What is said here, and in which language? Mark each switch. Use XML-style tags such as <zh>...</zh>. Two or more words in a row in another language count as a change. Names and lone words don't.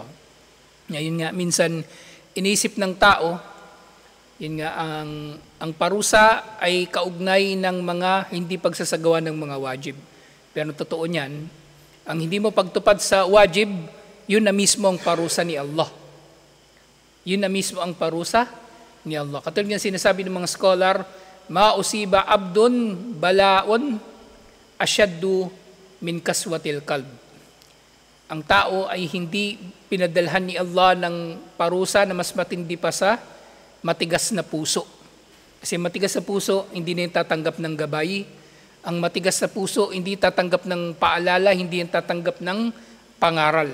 <tl>Ngayon nga, minsan iniisip ng tao, yun nga, ang parusa ay kaugnay ng mga hindi pagsasagawa ng mga wajib. Pero totoo niyan, ang hindi mo pagtupad sa wajib, yun na mismo ang parusa ni Allah. Yun na mismo ang parusa ni Allah. Katulad nga sinasabi ng mga scholar,</tl> <ar>ما أصيب عبد ببلاء أشد من قسوة القلب.</ar> <tl>Ang tao ay hindi pinadalhan ni Allah ng parusa na mas matindi pa sa matigas na puso. Kasi matigas na puso, hindi na yung tatanggap ng gabay. Ang matigas na puso, hindi tatanggap ng paalala, hindi yung tatanggap ng pangaral.</tl>